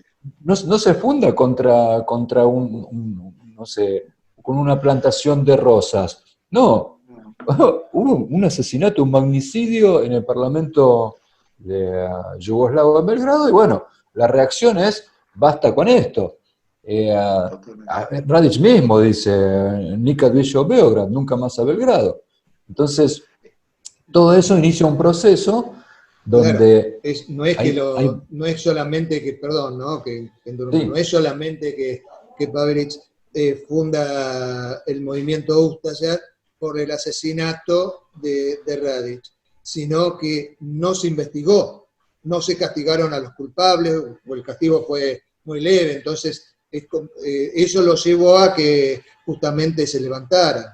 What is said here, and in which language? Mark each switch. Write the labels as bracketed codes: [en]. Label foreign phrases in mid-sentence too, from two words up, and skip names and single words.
[es] no se funda contra no sé, con una plantación de rosas. No, hubo un asesinato, un magnicidio en el Parlamento de Yugoslavo en Belgrado, y bueno, la reacción es, basta con esto. Radić mismo dice, [hr] nikad više u Beograd, [es] nunca más a Belgrado. Entonces, todo eso inicia un proceso donde claro, no es solamente que, perdón, ¿no? Sí. No es solamente que Pavelić funda el movimiento Ustaša por el asesinato de Radić, sino que no se investigó, no se castigaron a los culpables, o el castigo fue muy leve, entonces eso lo llevó a que justamente se levantara.